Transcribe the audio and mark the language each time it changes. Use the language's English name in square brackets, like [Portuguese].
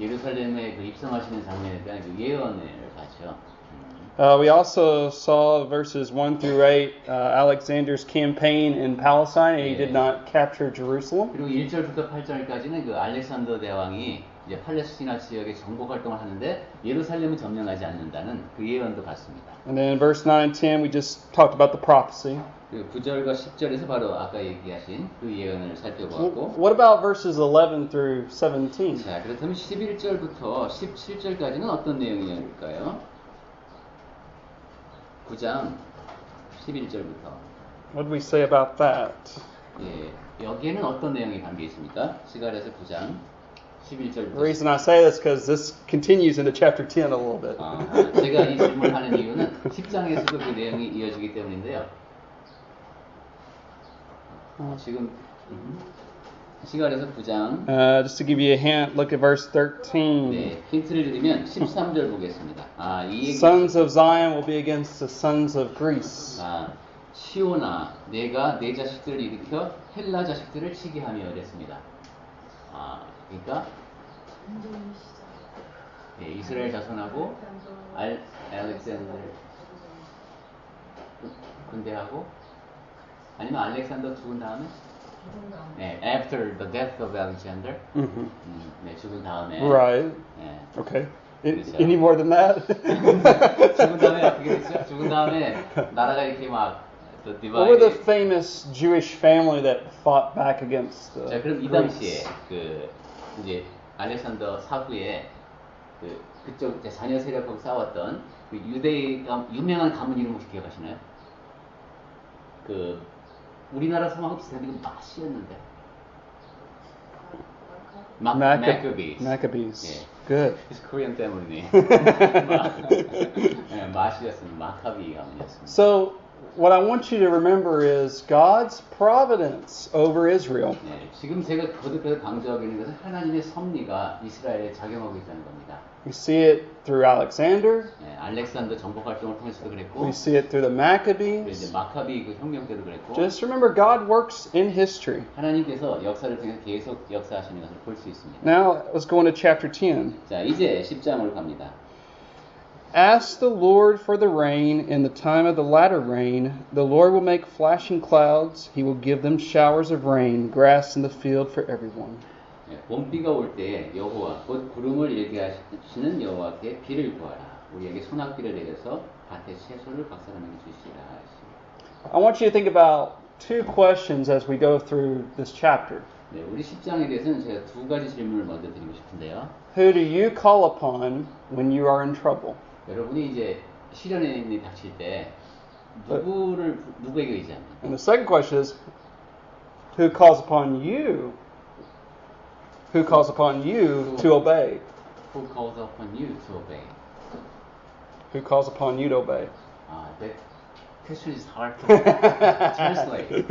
[Korean] 예루살렘에 그 입성하시는 장면에 대한 그 예언을 봤죠. [English] We also saw verses 1 through 8, Alexander's campaign in Palestine, and he did not capture Jerusalem. [Korean] 그리고 1절부터 8절까지는 그 알렉산더 대왕이 이제 팔레스티나 지역에 정복 활동을 하는데 예루살렘은 점령하지 않는다는 그 예언도 봤습니다. [English] And then in verse 9 and 10, we just talked about the prophecy. [Korean] 그리고 9절과 10절에서 바로 아까 얘기하신 그 예언을 살펴보았고. [English] What about verses 11 through 17? [Korean] 자, 그렇다면 11절부터 17절까지는 어떤 내용일까요? 9장 11절부터. [English] What did we say about that? [Korean] 예, 여기에는 어떤 내용이 담겨 있습니까? 스가랴서 9장 11절부터. [English] The reason I say this is because this continues into chapter 10 a little bit. [Korean] 제가 이 질문을 하는 이유는 10장에서도 그 내용이 이어지기 때문인데요. 지금 스가랴서 9장. [English] Just to give you a hint, look at verse 13. [Korean] 네, 힌트를 드리면 13절 보겠습니다. 이 얘기. [English] Sons of Zion will be against the sons of Greece. [Korean] 시온아, 내가 내 자식들을 일으켜 헬라 자식들을 치게 하며 이랬습니다. 그러니까 네, 이스라엘 자손하고 알렉산더 군대하고 아니면 알렉산더 죽은 다음에 네, [English] after the death of Alexander. [Korean] 네, 죽은 다음에. [English] Right. [Korean] 네. [English] Okay. [Korean] 그렇죠. [English] Any more than that? [Korean] 죽은 다음에 어떻게 됐죠? 죽은 다음에 나라가 이렇게 막 [English] What were the famous Jewish family that fought back against the [Korean] 자, 그럼 이 당시에 그 이제 알렉산더 사후에 그쪽 이제 자녀 세력하고 싸웠던 그 유대의 유명한 가문 이름 혹시 기억하시나요? 그 우리나라 성하고 비슷한데 그 마시였는데. [English] Maccabees. [Korean] 예. [English] Good. It's Korean [Korean] 때문이네. 마시였습니다. 마카비 가문이었습니다. [English] So what I want you to remember is God's providence over Israel. [Korean] 네, 지금 제가 거듭해서 강조하고 있는 것은 하나님의 섭리가 이스라엘에 작용하고 있다는 겁니다. [English] We see it through Alexander. [Korean] 네, 알렉산더 정복 활동을 통해서도 그랬고, [English] We see it through the Maccabees. [Korean] 이제 마카비 그 혁명 때도 그랬고. [English] Just remember, God works in history. [Korean] 하나님께서 역사를 통해서 계속 역사하시는 것을 볼 수 있습니다. [English] Now let's go into chapter 10. [Korean] 자, 이제 10장으로 갑니다. [English] Ask the Lord for the rain in the time of the latter rain. The Lord will make flashing clouds. He will give them showers of rain, grass in the field for everyone. [Korean] 네, 봄비가 올 때 여호와 곧 구름을 일게 하시는 여호와께 비를 구하라. 우리에게 소낙비를 내려서 밭에 채소를 박살나게 주시라. [English] I want you to think about two questions as we go through this chapter. [Korean] 네, 우리 10장에 대해서는 제가 두 가지 질문을 먼저 드리고 싶은데요. [English] Who do you call upon when you are in trouble? [Korean] 여러분이 이제 시련에 닥칠 때 누구에게 의지합니까? [English] And the second question is, who calls upon you? Who calls upon you to obey? Who calls upon you to obey? Who calls upon you to obey? That question is hard to translate.